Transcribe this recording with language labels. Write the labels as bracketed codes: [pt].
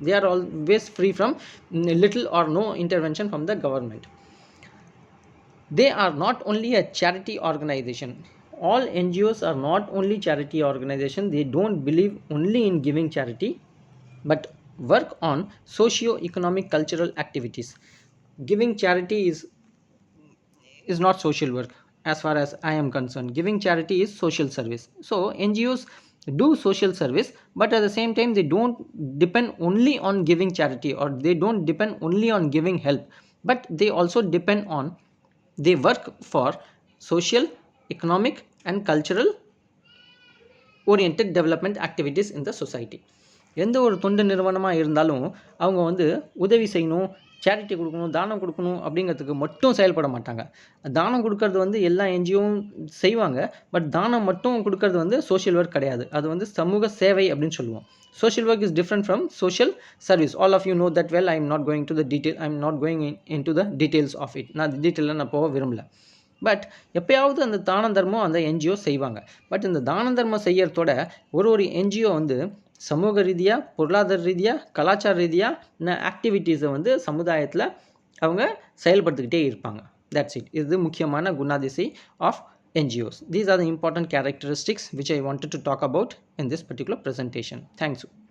[en] They are always free from little or no intervention from the government. They are not only a charity organization. All NGOs are not only charity organization. They don't believe only in giving charity, but work on socio-economic cultural activities. Giving charity is not social work as far as I am concerned. Giving charity is social service. So NGOs do social service, but at the same time they don't depend only on giving charity, or they don't depend only on giving help, but they also depend on, they work for social, economic and cultural oriented development activities in the society. [ta] எந்த ஒரு தொண்டு நிறுவனமாக இருந்தாலும் அவங்க வந்து உதவி செய்யணும், charity கொடுக்கணும், தானம் கொடுக்கணும் அப்படிங்கிறதுக்கு மட்டும் செயல்பட மாட்டாங்க. தானம் கொடுக்கறது வந்து எல்லா என்ஜிஓவும் செய்வாங்க, பட் தானம் மட்டும் கொடுக்கறது வந்து சோஷியல் ஒர்க் கிடையாது. அது வந்து சமூக சேவை அப்படின்னு சொல்லுவோம். [en] Social work is different from social service. All of you know that well. I am not going into the details of it. [ta] நான் டீட்டெயிலாக நான் போக விரும்பல. பட் எப்பயாவது அந்த தான தர்மம் அந்த என்ஜிஓ செய்வாங்க. பட் இந்த தான தர்மம் செய்யறதோட ஒரு என்ஜிஓ வந்து சமூக ரீதியாக, பொருளாதார ரீதியாக, கலாச்சார ரீதியாக ஆக்டிவிட்டீஸை வந்து சமுதாயத்தில் அவங்க செயல்படுத்திக்கிட்டே இருப்பாங்க. [en] That's it. [ta] இது முக்கியமான குணாதிசை [en] Of NGOs. These are the important characteristics which I wanted to talk about in this particular presentation. Thanks.